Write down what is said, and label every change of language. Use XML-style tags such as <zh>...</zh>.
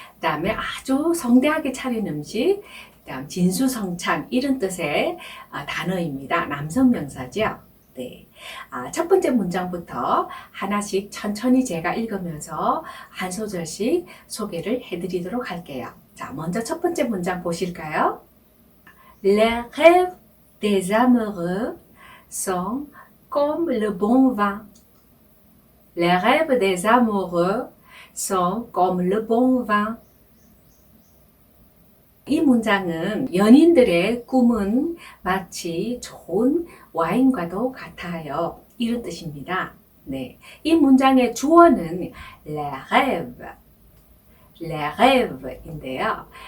<ko>그 다음에 아주 성대하게 차린 음식, 그 다음 진수성찬 이런 뜻의 단어입니다. 남성 명사죠. 네. 첫 번째 문장부터 하나씩 천천히 제가 읽으면서 한 소절씩 소개를 해드리도록 할게요. 자, 먼저 첫 번째 문장 보실까요?</ko> <fr>Les rêves des amoureux sont comme le bon vin. Les rêves des amoureux sont comme le bon vin.</fr> <ko>이 문장은 연인들의 꿈은 마치 좋은 와인과도 같아요. 이런 뜻입니다. 네, 이 문장의 주어는</ko> <fr>les rêves, les rêves</fr> <ko>인데요.</ko>